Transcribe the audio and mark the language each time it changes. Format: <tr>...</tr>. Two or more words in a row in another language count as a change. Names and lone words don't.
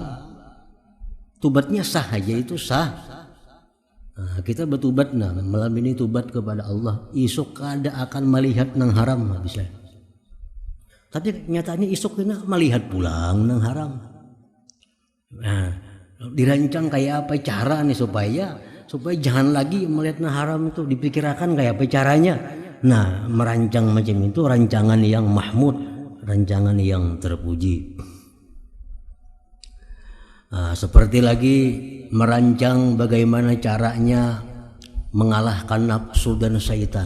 <id>Tobatnya sah aja, itu sah. Nah, kita bertobat, nah malam ini tobat kepada Allah.</id> <bjn>Isuk kada akan melihat nang haram, bisa. Tapi nyatanya isuk kena melihat pulang nang haram. Nah, dirancang kayak apa cara nih supaya jangan lagi melihat nang haram itu, dipikirkan kayak apa caranya.</bjn> <id>Nah, merancang macam itu rancangan yang mahmud, rancangan yang terpuji. Nah, seperti lagi merancang bagaimana caranya mengalahkan nafsu dan syaitan.</id>